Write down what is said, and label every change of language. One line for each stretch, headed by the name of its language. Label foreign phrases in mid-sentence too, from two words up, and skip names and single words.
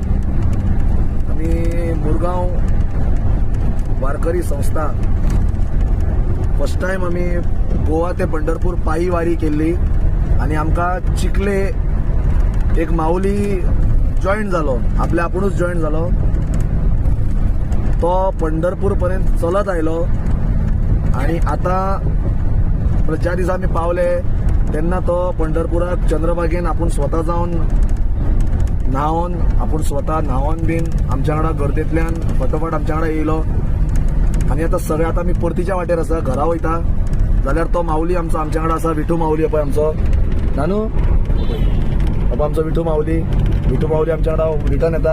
Marathi: आम्ही मुरगाव वारकरी संस्था
English: first time
Marathi: आम्ही गोवा ते पंढरपूर पायी वारी केली आणि आमका चिखले एक माऊली जॉईन झालो, आपल्या आपुणूच जॉईन झालो.
Konkani: तो पंढरपूर पर्यंत चलत आयलो आणि आता ज्या दिसा आम्ही पावले तेन्ना तो पंढरपुराक चंद्रभागेन आपण स्वतः जाऊन न्हावन आपण स्वतः न्हावन बीन आमच्या वांगडा गर्देंतल्यान फटोफट आमच्या वांगडा येयलो. आणि आता सगळे आता आमी परतीच्या वाटेर आसा, घरा वयता जाल्यार तो माऊली आमच्या वांगडा आसा. विठू माऊली पळय आमचो नानू, बाबा आमचो विठू माऊली आमच्या वांगडा रिटर्न येता.